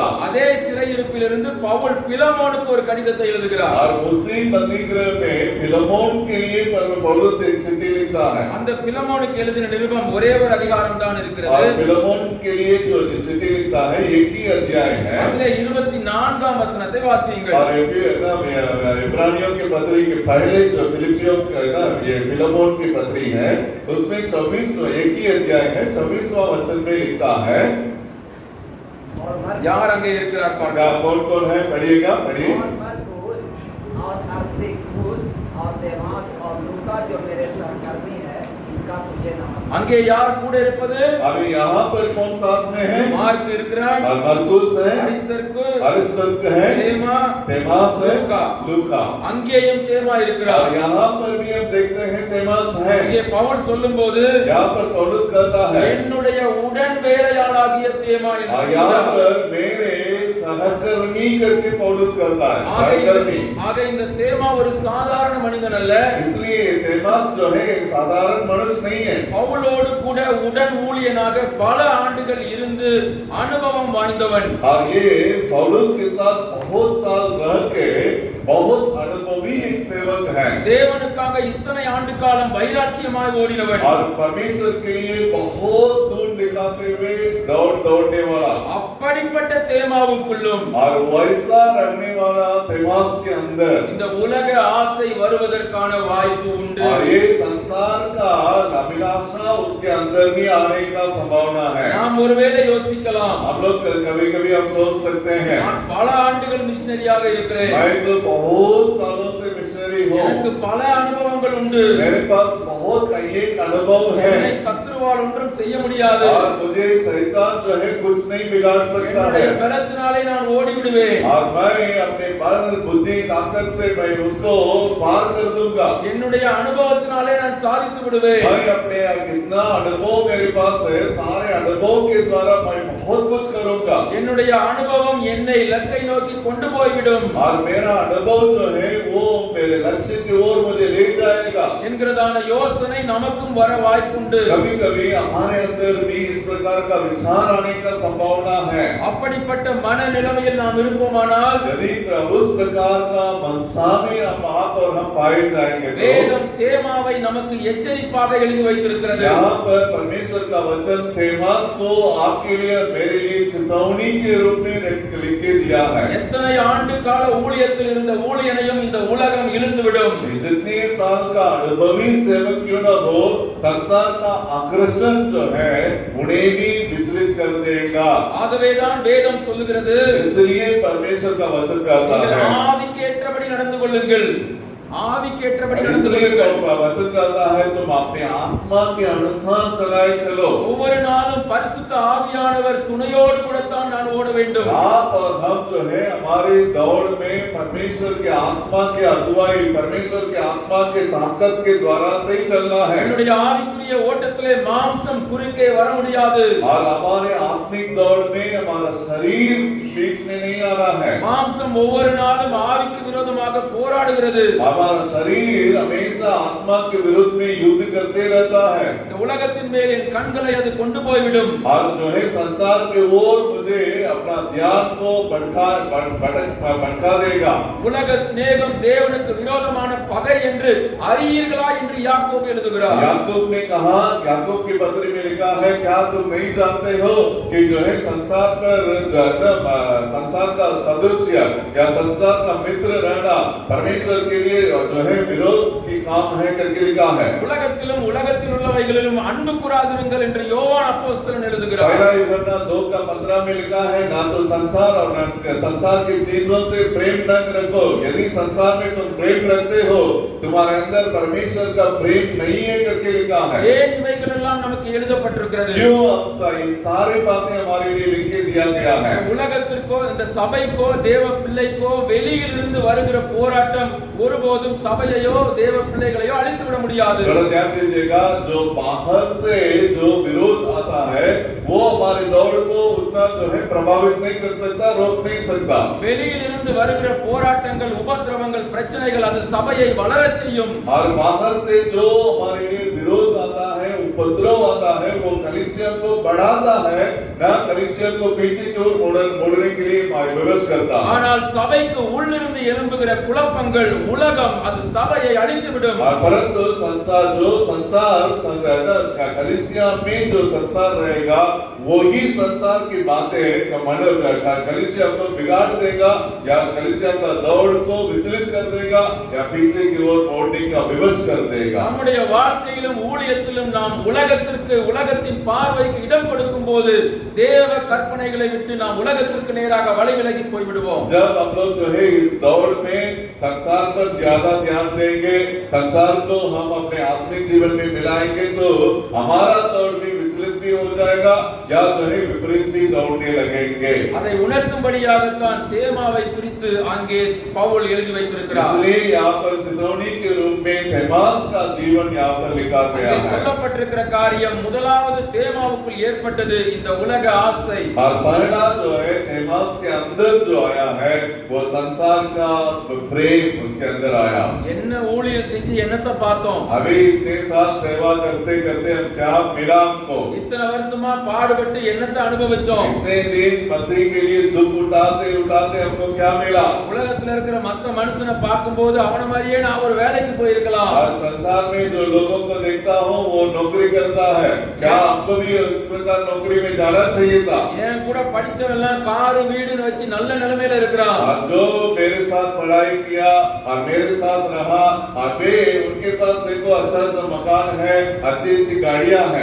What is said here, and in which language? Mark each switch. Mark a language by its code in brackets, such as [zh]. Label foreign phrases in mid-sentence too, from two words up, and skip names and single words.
[ta] அதே சிறையிருப்பிலிருந்து பவுல் பிலமோனுக்கு ஒரு கடிதத்தை எழுதுகிறார். [hi] और उसी बंदी गृह में फिलेमोन के लिए पौलुस एक चिट्ठी लिखता है। [ta] அந்த பிலமோனுக்கு எழுதின நிருபம் ஒரே ஒரு அதிகாரம் தான் [hi] और [ta] இருக்கிறது. [hi] फिलेमोन के लिए जो चिट्ठी लिखता है एक ही अध्याय है। [ta] அதிலே 24ஆம் வசனத்தை வாசியுங்கள். [hi] और ये भी है ना इब्रानियों के पत्री के पहले जो फिलिपियों का है ना ये फिलेमोन की पत्री है, उसमें 24वां एक ही अध्याय है 24वां वचन में लिखता है। और [ta] யார் அங்கே இருக்கிறார் பாருங்க. [hi] कौन कौन है पढ़िएगा, पढ़िए। और मरकुस और अरिस्तर्खुस और देमास और लूका जो मेरे सहकर्मी है इनका तुझे नमस्कार। [ta] அங்கே யார் கூட இருப்பது? [hi] अभी यहाँ पर कौन साथ में है? [ta] மார்க் இருக்கிறான், [hi] और मरकुस है, [ta] அரிஸ்தர்க்கு, [hi] अरिस्तर्ख है, [ta] தேமா, [hi] देमास है, [ta] लूका। [hi] लूका। [ta] அங்கேயும் தேமா [hi] और [ta] இருக்கிறார். [hi] यहाँ पर भी हम देखते हैं देमास है। [ta] இங்கே பவுல் சொல்லும்போது [hi] यहाँ पर पौलुस कहता है, [ta] என்னுடைய உடன் வேலையாளாகிய தேமா என்று [hi] और यहाँ [ta] சொல்கிறார். [hi] पर मेरे सहकर्मी करके पौलुस कहता है, [ta] ஆக [hi] सहकर्मी। [ta] ஆக இந்த தேமா ஒரு சாதாரண மனிதன் அல்ல, [hi] इसलिए देमास जो है साधारण मनुष्य नहीं है। [ta] பவுலோடு கூட உடன் ஊழியனாக பல ஆண்டுகள் இருந்து அனுபவம் வாய்ந்தவன். [hi] और ये पौलुस के साथ बहुत साल रह के बहुत अनुभवी एक सेवक है, [ta] தேவனுக்காக இத்தனை ஆண்டு காலம் வைராக்கியமாய் ஓடினவன். [hi] और परमेश्वर के लिए बहुत दूर दिखाते हुए दौड़ने वाला, [ta] அப்படிப்பட்ட தேமாவுக்குள்ளும் [hi] और वैसा रहने वाला देमास के अंदर, [ta] இந்த उलग ஆசை வருவதற்கான வாய்ப்பு உண்டு. [hi] और ये संसार का अभिलाषा उसके अंदर भी आने का संभावना है। [ta] நாம் ஒருவேளை யோசிக்கலாம், [hi] हम लोग कभी कभी हम सोच सकते हैं, [ta] நான் பல ஆண்டுகள் மிஷனரியாக இருக்கிறேன், [hi] मैं तो बहुत सालों से मिशनरी [ta] எனக்கு [hi] हूँ, [ta] பல அனுபவங்கள் உண்டு, [hi] मेरे पास बहुत का एक अनुभव [ta] என்னை [hi] है, [ta] சத்துருவால் ஒன்றும் செய்ய முடியாது, [hi] और मुझे शैतान जो है कुछ नहीं बिगाड़ सकता [ta] என்னுடைய [hi] है, [ta] பலத்தினாலே நான் ஓடி விடுவேன், [hi] और मैं अपने बल बुद्धि ताकत से मैं उसको पार कर दूंगा, [ta] என்னுடைய அனுபவத்தினாலே நான் சாதித்து விடுவேன். [hi] मैं अपने कितना अनुभव मेरे पास है, सारे अनुभव के द्वारा मैं बहुत कुछ करूंगा, [ta] என்னுடைய அனுபவம் என்னை இலக்கை நோக்கி கொண்டு போய்விடும் [hi] और मेरा अनुभव जो है वो मेरे लक्ष्य की ओर मुझे ले जाएगा। [ta] என்கிறதான யோசனை நமக்கும் வர வாய்ப்புண்டு. [hi] कभी कभी हमारे अंदर भी इस प्रकार का विचार आने का संभावना है। [ta] அப்படிப்பட்ட மனநிலைமையில் நாம் இருப்போமானால் [hi] यदि उस प्रकार का मनसा में हम आप और हम पाए जाएंगे तो [ta] வேதம் தேமாவை நமக்கு எச்சரிப்பாக எழுதி வைத்திருக்கிறது. [hi] यहाँ पर परमेश्वर का वचन देमास को आपके लिए और मेरे लिए चेतावनी के रूप में लिख के दिया है। [ta] எத்தனை ஆண்டு கால ஊழியத்தில் இருந்த ஊழியனையும் இந்த உலகம் இழுத்துவிடும். [hi] जितने साल का अनुभवी सेवक क्यों न हो, संसार का आकर्षण जो है उन्हें भी विचलित कर देगा। [ta] ஆகவேதான் வேதம் சொல்லுகிறது, [hi] इसलिए परमेश्वर का वचन कहता [ta] நீங்கள் [hi] है, [ta] ஆவிக்கு ஏற்றபடி நடந்து கொள்ளுங்கள். ஆவிக்கேற்றபடி நடந்து [hi] इसलिए [ta] கொள்ளுங்கள். [hi] वचन कहता है तुम अपने आत्मा के अनुसार चलाए चलो। [ta] ஒவ்வொரு நாளும் பரிசுத்த ஆவியானவர் துணையோடு கூடத்தான் நான் ஓட வேண்டும். [hi] आप और हम जो है हमारी दौड़ में परमेश्वर के आत्मा की अगुवाई, परमेश्वर के आत्मा के ताकत के द्वारा से ही चलना है। [ta] என்னுடைய ஆவிக்குரிய ஓட்டத்திலே மாம்சம் குறுக்கே வர முடியாது. [hi] और हमारे आत्मिक दौड़ में हमारा शरीर बीच में नहीं आना है। [ta] மாம்சம் ஒவ்வொரு நாளும் ஆவிக்கு விரோதமாக போராடுகிறது. [hi] हमारा शरीर हमेशा आत्मा के विरुद्ध में युद्ध करते रहता है। [ta] இந்த உலகத்தின் மேல் என் கண்களை அது கொண்டு போய்விடும். [hi] और जो है संसार के ओर मुझे अपना ध्यान को भटका देगा। [ta] உலக சிநேகம் தேவனுக்கு விரோதமான பகை என்று அறியீர்களா என்று யாக்கோபு எழுதுகிறார். [hi] याकूब ने कहा, याकूब की पत्री में लिखा है, क्या तुम नहीं जानते हो कि जो है संसार पर संसार का सदस्य या संसार का मित्र रहना परमेश्वर के लिए जो है विरोध की काम है करके लिखा है। [ta] உலகத்திலும் உலகத்தில் உள்ளவைகளிலும் அன்பு கூறாதிருங்கள் என்று யோவான் அப்போஸ்தலன் எழுதுகிறார். [hi] पहला यूहन्ना 2:15 में लिखा है, ना तो संसार और न संसार की चीजों से प्रेम न रखो। यदि संसार में तुम प्रेम रखते हो, तुम्हारे अंदर परमेश्वर का प्रेम नहीं है करके लिखा है। [ta] ஏன் இவைகள் எல்லாம் நமக்கு எழுதப்பட்டிருக்கிறது? [hi] क्यों इन सारी बातें हमारे लिए लिख के दिया गया है? [ta] உலகத்திற்கோ இந்த சபைக்கோ தேவ பிள்ளைக்கோ வெளியில் இருந்து வருகிற போராட்டம் ஒருபோதும் சபையையோ தேவ பிள்ளைகளையோ அழித்து விட முடியாது. [hi] थोड़ा ध्यान दीजिएगा, जो बाहर से जो विरोध आता है वो हमारी दौड़ को उतना जो है प्रभावित नहीं कर सकता, रोक नहीं सकता। [ta] வெளியில் இருந்து வருகிற போராட்டங்கள், உபத்திரவங்கள், பிரச்சனைகள் அது சபையை வளரச் செய்யும். [hi] और बाहर से जो हमारे लिए विरोध आता है, उपद्रव आता है, वो कलीसिया को बढ़ाता है, ना कलीसिया को पीछे की ओर मोड़ने के लिए विवश करता है। [ta] ஆனால் சபைக்கு உள்ளிருந்து எழும்புகிற குழப்பங்கள், உலகம் அது சபையை அழித்து விடும். [hi] परंतु संसार कलीसिया में जो संसार रहेगा वो ही संसार की बातें कलीसिया को बिगाड़ देगा, या कलीसिया का दौड़ को विचलित कर देगा, या पीछे की ओर मोड़ने का विवश कर देगा। [ta] நம்முடைய வாழ்க்கையிலும் ஊழியத்திலும் நாம் உலகத்திற்கு, உலகத்தின் பார்வைக்கு இடம் கொடுக்கும்போது தேவ கற்பனைகளை விட்டு நாம் உலகத்திற்கு நேராக வழி விலகி போய் விடுவோம். [hi] जब हम लोग जो है इस दौड़ में संसार पर ज्यादा ध्यान देंगे, संसार को हम अपने आत्मिक जीवन में मिलाएंगे, तो हमारा दौड़ भी विचलित भी हो जाएगा, या जो है विपरीत भी दौड़ने लगेंगे। [ta] அதை உணர்த்தும்படியாகத்தான் தேமாவை குறித்து அங்கே பவுல் எழுதி வைத்திருக்கிறார். [hi] इसलिए यहाँ पर चितौनी के रूप में देमास का जीवन यहाँ पर लिखा गया है। [ta] சொல்லப்பட்டிருக்கிற காரியம் முதலாவது தேமாவுக்குள் ஏற்பட்டது இந்த உலக ஆசை. [hi] और पहला जो है देमास के अंदर जो आया है वो संसार का प्रेम उसके अंदर आया। [ta] என்ன ஊழியம் செஞ்சு என்னத்தை பார்த்தோம்? [hi] अभी इतने साल सेवा करते करते हम क्या मिला हमको? [ta] இத்தனை வருஷமா பாடுபட்டு என்னத்தை அனுபவிச்சோம்? [hi] इतने दिन मसीह के लिए दुख उठाते उठाते हमको क्या मिला? [ta] உலகத்துல இருக்கிற மத்த மனுஷனை பார்க்கும்போது அவன மாதிரியே நான் ஒரு வேலைக்கு போயிருக்கலாம். [hi] और संसार में जो लोगों को देखता हूँ वो नौकरी करता है, क्या आपको भी इस प्रकार नौकरी में जाना चाहिए था? [ta] என் கூட படிச்சவன் எல்லாம் காரு வீடுன்னு வச்சு நல்ல நிலைமையில இருக்கிறான். [hi] और जो मेरे साथ पढ़ाई किया और मेरे साथ रहा, और वे उनके पास देखो अच्छा अच्छा मकान है, अच्छी अच्छी गाड़ियां हैं।